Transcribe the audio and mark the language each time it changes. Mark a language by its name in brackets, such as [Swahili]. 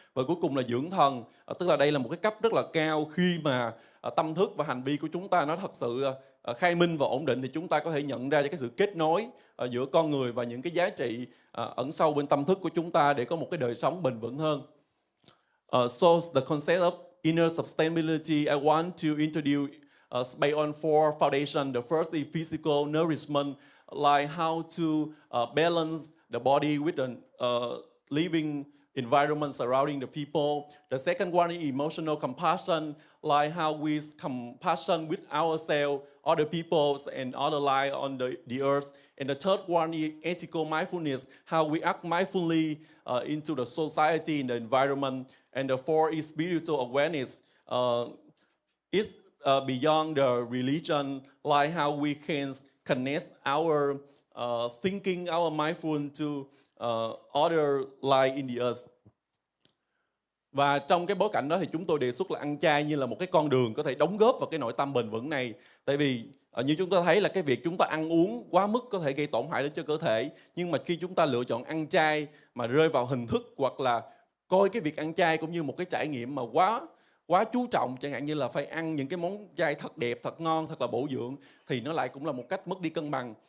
[Vietnamese] Và cuối cùng là dưỡng thần, tức là đây là một cái cấp rất là cao. Khi mà tâm thức và hành vi của chúng ta nó thật sự khai minh và ổn định, thì chúng ta có thể nhận ra cái sự kết nối giữa con người và những cái giá trị ẩn sâu bên tâm thức của chúng ta để có một cái đời sống bền vững hơn. [English] So the concept of inner sustainability I want to introduce based on 4 foundations. The first is physical nourishment, like how to balance the body with the living environment surrounding the people. The second one is emotional compassion, like how we compassion with ourselves, other people, and other life on the earth. And the third one is ethical mindfulness, how we act mindfully into the society and the environment. And the fourth is spiritual awareness. It's beyond the religion, like how we can connect our thinking, our mindful to other life in the earth. [Vietnamese] Và trong cái bối cảnh đó thì chúng tôi đề xuất là ăn chay như là một cái con đường có thể đóng góp vào cái nội tâm bền vững này. Tại vì như chúng ta thấy là cái việc chúng ta ăn uống quá mức có thể gây tổn hại đến cho cơ thể. Nhưng mà khi chúng ta lựa chọn ăn chay mà rơi vào hình thức, hoặc là coi cái việc ăn chay cũng như một cái trải nghiệm mà quá chú trọng, chẳng hạn như là phải ăn những cái món chay thật đẹp, thật ngon, thật là bổ dưỡng, thì nó lại cũng là một cách mất đi cân bằng.